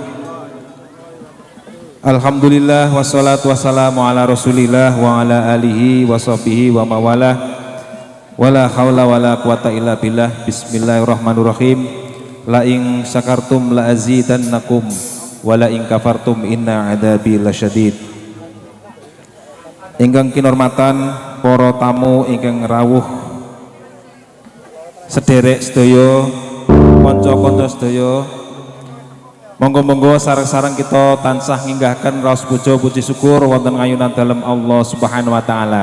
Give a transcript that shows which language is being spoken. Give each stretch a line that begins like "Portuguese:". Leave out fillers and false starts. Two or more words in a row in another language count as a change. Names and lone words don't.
Arabic: الحمد لله والصلاة والسلام على رسول الله وعلى آله وصحبه ومن والاه. ولا حول ولا قوة إلا بالله. بسم الله الرحمن الرحيم. لئن شكرتم لأزيدنكم ولئن كفرتم إن عذابي لشديد.
Javanese: Ingkang kinurmatan para tamu ingkang rawuh sederek sedaya, kanca-kanca sedaya, monggo-monggo sareng-sareng kita tansah nginggahkan raos puja puji syukur wonten ayunan dalem Allah
Arabic: سبحانه وتعالى.